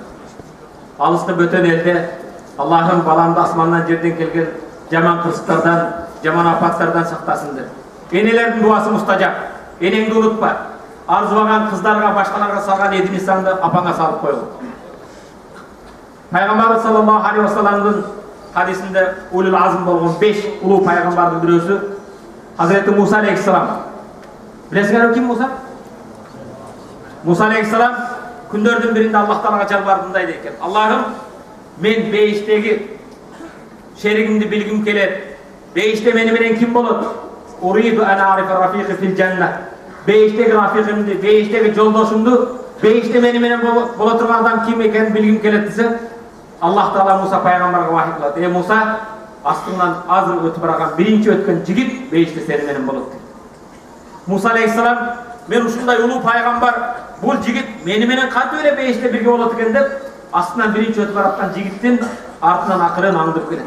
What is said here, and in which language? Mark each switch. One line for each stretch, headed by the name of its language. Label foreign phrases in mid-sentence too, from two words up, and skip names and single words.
Kyrgyz: Алыскы бөтөн элде Аллахым баламды асмандан жерден келген жаман кырсыктардан, жаман апаттардан сактасын деп. Энелердин дуасы мустажап. Энеңди унутпа. Арзубаган кыздарга, башкаларга салган эдимисанды апаңа салып койгул. Пайгамбар
Arabic: صلى الله عليه وسلم
Kyrgyz: хадисинде
Arabic: أولو العزم
Kyrgyz: болгон 5 улуу пайгамбардын бирөөсү Hazreti Musa aleyhisselam. Bilesizler kim Musa? Musa aleyhisselam күндөрдүн биринде Аллах Таалага жалбардымдай экен. Аллахым, мен бейиштеги шеригимди билгим келет. Бейиште мени менен ким болот?
Arabic: أريد أن أعرف رفيقي في الجنة.
Kyrgyz: Бейиштеги рафиqimди, бейиштеги жолдошумду, бейиште мени менен боло турган адам ким экенин билгим келет десе, Аллах Таала Муса пайгамбарга вахий кылат. Муса, астыңдан азыр өтүп барган биринчи өткөн жигит бейиште сени менен болот дейт. Муса алейхиссалам, мен ушундай улуу пайгамбар, бул жигит мени менен кантип эле бейиште бирге болот экен деп, астынан биринчи өтүп бараткан жигиттин артынан акырын аңдып келет.